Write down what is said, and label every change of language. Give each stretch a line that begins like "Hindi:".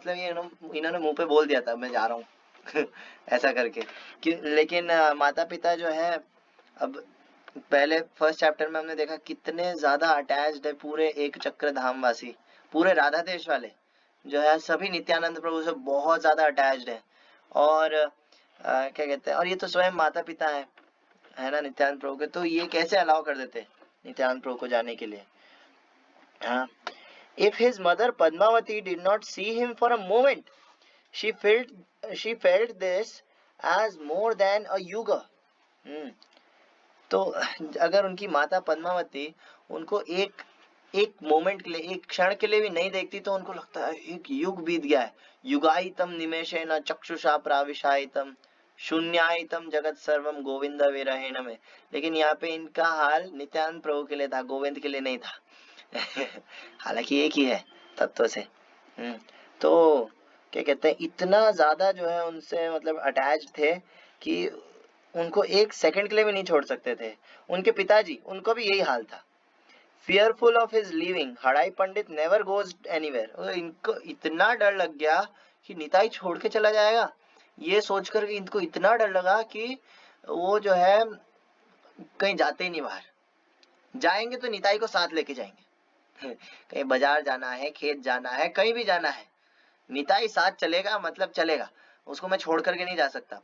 Hindi: मतलब ये इन्होंने मुंह पे बोल दिया था मैं जा रहा हूँ ऐसा करके कि, लेकिन माता पिता जो है, अब पहले फर्स्ट चैप्टर में हमने देखा कितने ज्यादा अटैच्ड है पूरे एक चक्र धाम वासी, पूरे राधा देश वाले जो है सभी नित्यानंद प्रभु से बहुत ज्यादा अटैच्ड है. और क्या कहते हैं, और ये तो स्वयं माता पिता है ना नित्यानंद प्रभु के, तो ये कैसे अलाउ कर देते नित्यानंद प्रभु को जाने के लिए.
English: हाँ, if his mother Padmavati did not see him for a moment, she felt this as more than a yuga.
Hindi: तो अगर उनकी माता पद्मावती उनको एक मोमेंट के लिए, एक क्षण के लिए भी नहीं देखती तो उनको लगता है एक युग बीत गया है.
Sanskrit: युगायितम निमेषेण चक्षुषा प्राविशायितम शून्यायितम जगत सर्वम गोविंद विरहेण में.
Hindi: लेकिन यहाँ पे इनका हाल नित्यानंद प्रभु के लिए था, गोविंद के लिए नहीं था. हालांकि एक ही है तत्व से. तो क्या कहते हैं, इतना ज्यादा जो है उनसे मतलब अटैच थे कि उनको एक सेकंड के लिए भी नहीं छोड़ सकते थे. उनके पिताजी, उनको भी यही हाल था.
English: fearful of his leaving, Hadai Pandit never goes anywhere.
Hindi: इनको इतना डर लग गया कि निताई छोड़ के चला जाएगा, ये सोचकर कि इनको इतना डर लगा कि वो जो है कहीं जाते ही नहीं बाहर. जाएंगे तो निताई को साथ लेके जाएंगे. कहीं बाजार जाना है, खेत जाना है, कहीं भी जाना है, निताई साथ चलेगा मतलब चलेगा, उसको मैं छोड़ करके नहीं जा सकता.